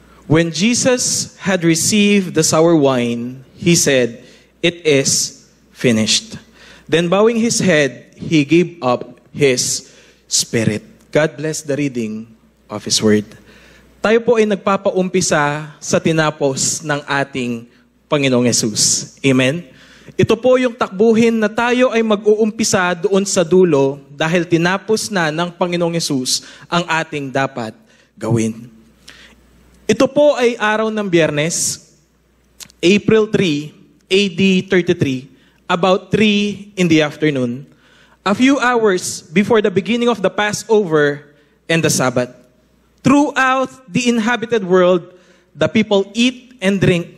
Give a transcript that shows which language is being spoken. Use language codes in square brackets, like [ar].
[en] When Jesus had received the sour wine, he said, "It is finished." Then bowing his head, he gave up his spirit. God bless the reading of His Word. [tl] Tayo po ay nagpapaumpisa sa tinapos ng ating Panginoong Yesus. Amen? Ito po yung takbuhin na tayo ay mag-uumpisa doon sa dulo dahil tinapos na ng Panginoong Yesus ang ating dapat gawin. Ito po ay araw ng Biyernes, [en] April 3, AD 33, about 3 in the afternoon, a few hours before the beginning of the Passover and the Sabbath. Throughout the inhabited world, the people eat and drink.